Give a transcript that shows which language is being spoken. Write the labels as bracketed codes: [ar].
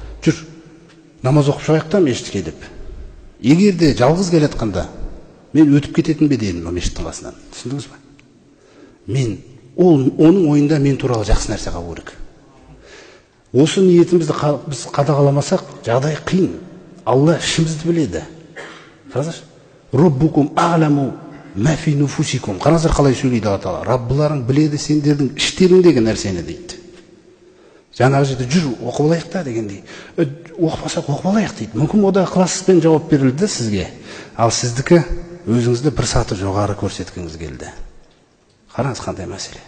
[kk] Жүр, намаз оқып шығайық та мешітке деп. Егер де жалғыз келе жатқанда, мен өтіп кететін бе едім мешіттің қасынан. Түсіндіңіз ба? Оның ойында мен туралы жақсы нәрсе қалу керек. Осы ниетімізді біз қадағаламасақ, жағдай қиын. Алла ішімізді біледі. Қараңыздар. [ar] Роббукум а'ламу ма фи нуфусикум. [kk] Қараңыздар қалай сөйлейді Алла Тағала. Раббыларың біледі сендердің іштеріңдегі нәрсені дейді. Жаңағы жерде жүр, оқып алайық та дегендей. Оқымасақ оқып алайық дейді. Мүмкін ода ықыласпен жауап берілді сізге. Ал сіздікі өзіңізді бір саты жоғары көрсеткіңіз келді. Қараңыз қандай мәселе.